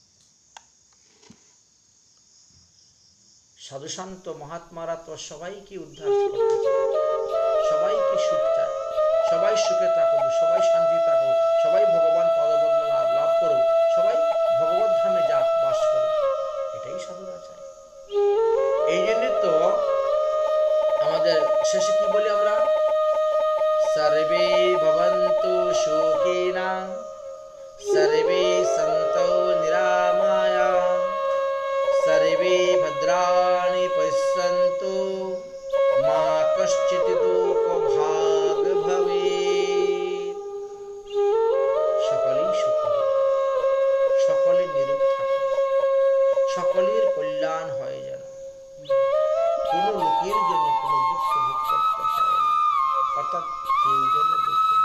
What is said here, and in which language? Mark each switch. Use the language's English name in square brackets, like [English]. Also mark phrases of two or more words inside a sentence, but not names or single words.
[Bangla] সাধুসন্ত মহাত্মারা তো সবাইকে উদ্ধার করতে চায়, সবাইকে সুখ চায়, সবাই সুখে থাকুক, সবাই শান্তি থাকুক, সবাই ভগবান পদপদ্ম লাভ করুক, সবাই ভগবত ধামে যাক, বাস করুক, এটাই সাধুরা চায়। এই জন্য তো আমাদের শেষে কি বলি আমরা? [Sanskrit] সর্বে ভবন্তু সুখিনা সর্বে সন্তু নিরাময়া সর্বে ভদ্রাণি পশ্যন্তু মা কশ্চিৎ দুঃখ ভাগ ভবেৎ। [Bangla] সকলেই সুখী, সকলে নিরোগ থাকে, সকলের কল্যাণ হয় যেন, কোনো লোকের জন্য কোনো দুঃখ ভোগ করতে হয় না, অর্থাৎ কেউ জন্য দুঃখ না।